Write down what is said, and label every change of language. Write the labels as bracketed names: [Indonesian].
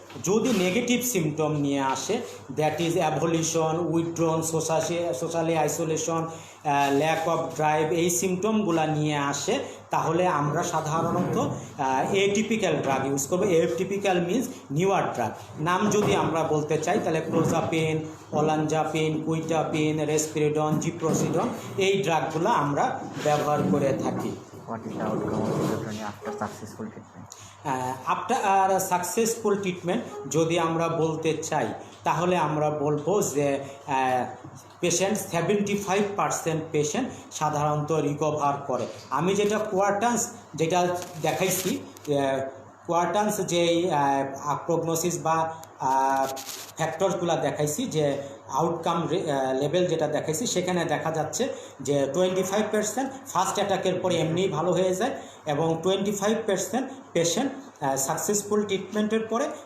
[Bangla] যদি negative symptom নিয়ে আসে, that is evaluation, withdrawn, socially isolation, lack of drive, এই সিমটমগুলো নিয়ে আসে, তাহলে আমরা সাধারণত এটিপিক্যাল ড্রাগ ইউজ করবো। Atypical means newer drug. নাম যদি আমরা বলতে চাই তাহলে ক্লোজাপিন, ওলানজাপিন, কুইটাপিন, রেসপিরিডন, জিপ্রোসিডন, এই ড্রাগগুলো আমরা ব্যবহার করে থাকি। [English] What is the outcome of schizophrenia after successful treatment? [Bangla] After successful treatment যদি আমরা বলতে চাই, তাহলে আমরা বলবো যে পেশেন্ট 75% পেশেন্ট সাধারণত রিকভার করে। আমি যেটা কোয়ার্টান্স যেটা দেখাইছি, কোয়ার্টান্স যেই প্রগনোসিস বা ফ্যাক্টরসগুলো দেখাইছি, যে আউটকাম লেভেল যেটা দেখাইছি, সেখানে দেখা যাচ্ছে যে 25% ফার্স্ট অ্যাটাকের পরে এমনিই ভালো হয়ে যায় এবং 25% পেশেন্ট সাকসেসফুল ট্রিটমেন্টের পরে